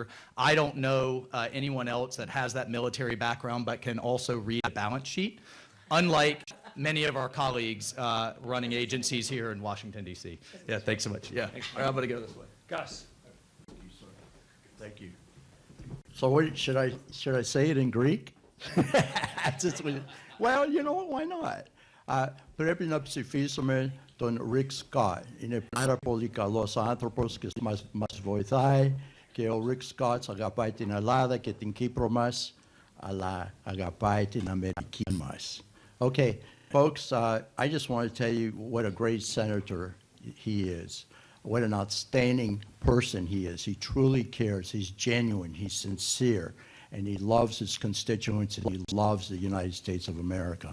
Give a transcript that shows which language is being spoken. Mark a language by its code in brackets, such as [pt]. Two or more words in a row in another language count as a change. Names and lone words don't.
[en] I don't know anyone else that has that military background but can also read a balance sheet, unlike many of our colleagues running agencies here in Washington, D.C. Yeah, thanks so much. Yeah, all right, I'm going to go this way. Gus. Thank you. So what, should I say it in Greek? Well, you know what, why not? [el] Πρέπει να ψηφίσουμε τον Rick Scott. Είναι πάρα πολύ καλός άνθρωπος και μας βοηθάει και ο Rick Scott αγαπάει την Ελλάδα και την Κύπρο μας, αλλά αγαπάει την Αμερική μας. [en] Okay, folks, I just want to tell you what a great senator he is. What an outstanding person he is. He truly cares. He's genuine. He's sincere. And he loves his constituents, and he loves the United States of America.